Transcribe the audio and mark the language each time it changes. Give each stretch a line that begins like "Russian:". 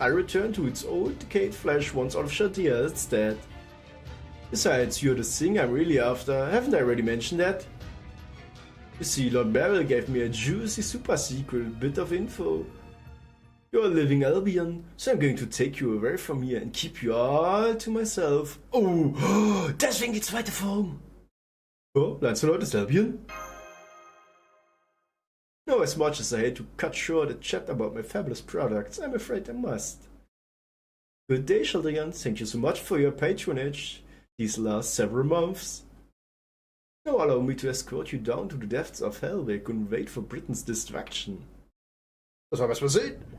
English: I return to its old decayed flesh once all of Shadia is dead. Besides, you're the thing I'm really after. Haven't I already mentioned that? You see, Lord Beryl gave me a juicy super secret bit of info. You're a living Albion, so I'm going to take you away from here and keep you all to myself.
German: Oh, deswegen die zweite Form. Oh, Lancelot ist Albion?
English: No, as much as I hate to cut short a chat about my fabulous products, I'm afraid I must. Good day, Sheldon. Thank you so much for your patronage these last several months. Now allow me to escort you down to the depths of hell where you couldn't wait for Britain's destruction.
German: Das war was wir sehen.